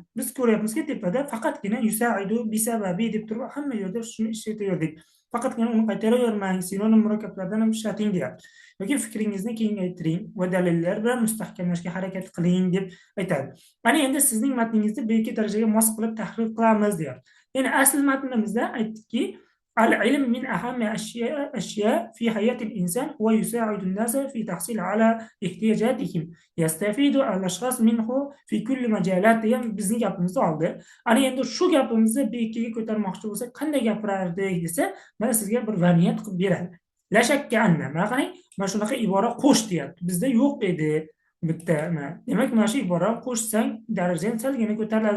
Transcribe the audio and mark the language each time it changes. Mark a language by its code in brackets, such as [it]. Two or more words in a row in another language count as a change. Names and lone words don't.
[uz] Biz ko'ryapmizki, tepada faqatgina [ar] يساعد بسبب [uz] deb turib hamma yerda shuni ishlataverdik. Faqatgina uni qaytaravermang, sinonim murakkablardan ham ishlating deyapti. Yoki fikringizni kengaytiring va dalillar bilan mustahkamlashga harakat qiling deb aytadi. Mana endi sizning matningizni B2 darajaga mos qilib tahrif qilamiz deyapti. Ya'ni asl matnimizda aytdikki, [ar] العلم من أهم أشياء في حياة الإنسان ويساعد الناس في تحصيل على احتياجاتهم يستفيد الأشخاص منه في كل مجالات. [uz] bizning gapimizni oldi. Ana endi shu gapimizni B2ga ko'tarmoqchi bo'lsak qanday gapirardik desa, mana sizga bir variant qilib beradi. [ar] لا شك أن. [uz] Mana qarang, mana shunaqa ibora qo'sh deyapti. Bizda yo'q edi. Bitta demak mana shu iborani qo'shsang darajang salgina ko'tariladi.